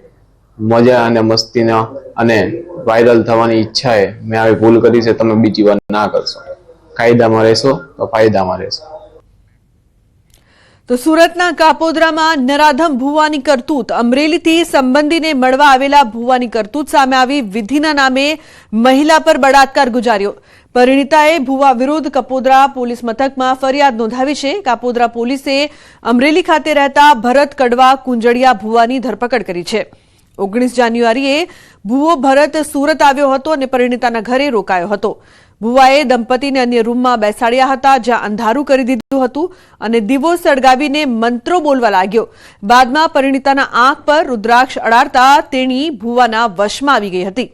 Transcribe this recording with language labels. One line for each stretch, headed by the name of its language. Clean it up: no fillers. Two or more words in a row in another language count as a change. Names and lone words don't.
Gujarati: મજા અને મસ્તીના અને વાયરલ થવાની ઇચ્છાએ મેં આવી ભૂલ કરી છે। તમે બીજી વાર ના કરશો। કાયદામાં રહેશો તો ફાયદામાં રહેશો। તો સુરતના કાપોદ્રામાં નરાધમ ભૂવાની કરતૂત। અમરેલીથી સંબંધીને મળવા આવેલા ભૂવાની કરતૂત સામે આવી। વિધિના નામે મહિલા પર બળાત્કાર ગુજાર્યો। પરિણીતાએ ભૂવા વિરુદ્ધ કપોદ્રા પોલીસ મથકમાં ફરિયાદ નોંધાવી છે। કાપોદ્રા પોલીસે અમરેલી ખાતે રહેતા ભરત કડવા કુંજડિયા ભૂવાની ધરપકડ કરી છે। 19 જાન્યુઆરીએ ભૂવો ભરત સુરત આવ્યો હતો અને પરિણીતાના ઘરે રોકાયો હતો। ભુવાએ દંપતીને અન્ય રૂમમાં બેસાડ્યા હતા, જ્યાં અંધારું કરી દીધું હતું અને દીવો સળગાવીને મંત્રો બોલવા લાગ્યો। બાદમાં પરિણીતાના આંખ પર રુદ્રાક્ષ અડાડતા તેણી ભુવાના વશમાં આવી ગઈ હતી।